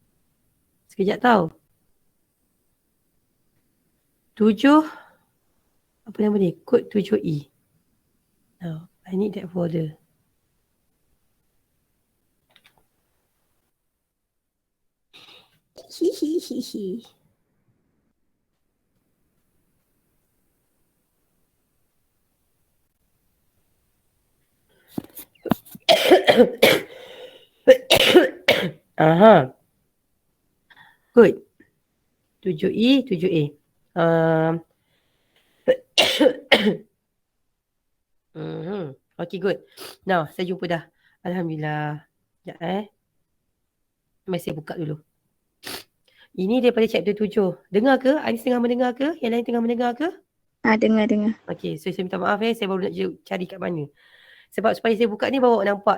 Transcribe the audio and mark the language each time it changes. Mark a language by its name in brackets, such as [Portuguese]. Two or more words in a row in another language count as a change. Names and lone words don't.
[Malay] Sekejap tau. 7 Apa nama dia? Kod 7E. [English] Now, I need that folder. Hihihihi. Aha. Good. 7E, 7A. Okay, good. Now, [Malay] saya jumpa dah. Alhamdulillah. Sekejap Mari saya buka dulu. Ini daripada chapter 7. Dengar ke? Anis tengah mendengar ke? Yang lain tengah mendengar ke? Dengar. [English] Okay, so [Malay] saya minta maaf saya baru nak cari kat mana. Sebab supaya saya buka ni baru awak nampak.